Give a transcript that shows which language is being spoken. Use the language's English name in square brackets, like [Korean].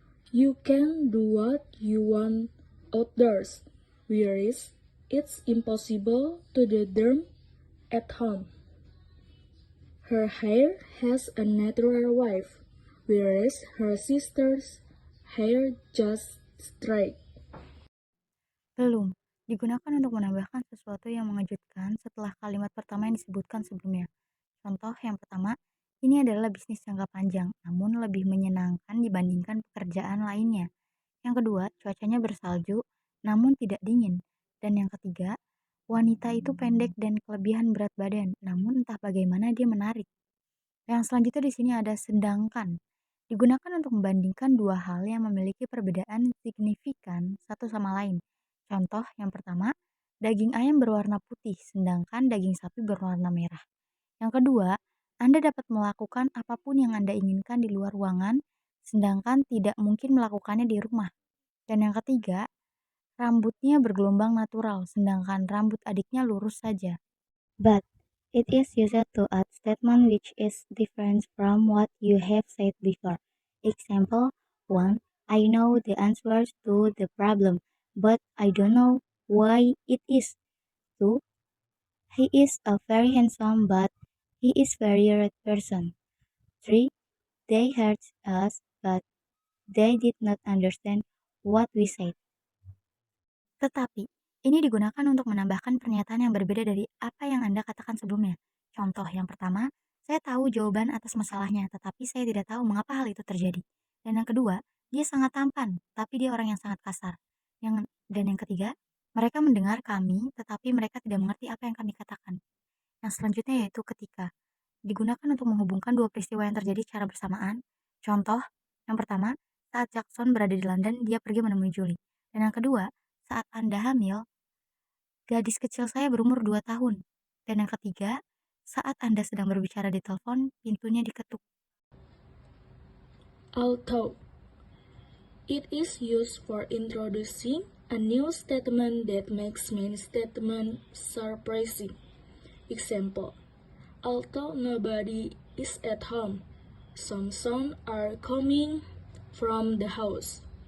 [English] You can do what you want outdoors, whereas it's impossible to do them at home. Her hair has a natural wave, whereas her sister's hair just straight. [Indonesian] Belum, digunakan untuk menambahkan sesuatu yang mengejutkan setelah kalimat pertama yang disebutkan sebelumnya. Contoh yang pertama, ini adalah bisnis jangka panjang, namun lebih menyenangkan dibandingkan pekerjaan lainnya. Yang kedua, cuacanya bersalju, namun tidak dingin. Dan yang ketiga, wanita itu pendek dan kelebihan berat badan, namun entah bagaimana dia menarik. Yang selanjutnya di sini ada sedangkan. Digunakan untuk membandingkan dua hal yang memiliki perbedaan signifikan satu sama lain. Contoh yang pertama, daging ayam berwarna putih, sedangkan daging sapi berwarna merah. Yang kedua, Anda dapat melakukan apapun yang Anda inginkan di luar ruangan, sedangkan tidak mungkin melakukannya di rumah. Dan yang ketiga, rambutnya bergelombang natural, sedangkan rambut adiknya lurus saja. [English] But it is used to add statement which is different from what you have said before. Example 1. I know the answers to the problem, but I don't know why it is. 2. He is a very handsome, but he is very rude person. 3. They heard us, but they did not understand what we said. [Indonesian] Tetapi, ini digunakan untuk menambahkan pernyataan yang berbeda dari apa yang Anda katakan sebelumnya. Contoh yang pertama, saya tahu jawaban atas masalahnya, tetapi saya tidak tahu mengapa hal itu terjadi. Dan yang kedua, dia sangat tampan, tapi dia orang yang sangat kasar. Dan yang ketiga, mereka mendengar kami, tetapi mereka tidak mengerti apa yang kami katakan. Yang selanjutnya yaitu ketika. Digunakan untuk menghubungkan dua peristiwa yang terjadi secara bersamaan. Contoh, yang pertama, saat Jackson berada di London, dia pergi menemui Julie. Dan yang kedua, saat Anda hamil, gadis kecil saya berumur 2 tahun. Dan yang ketiga, saat Anda sedang berbicara di telepon, pintunya diketuk. [English] Although, it is used for introducing a new statement that makes main statement surprising. Example, although nobody is at home, some sounds are coming from the house.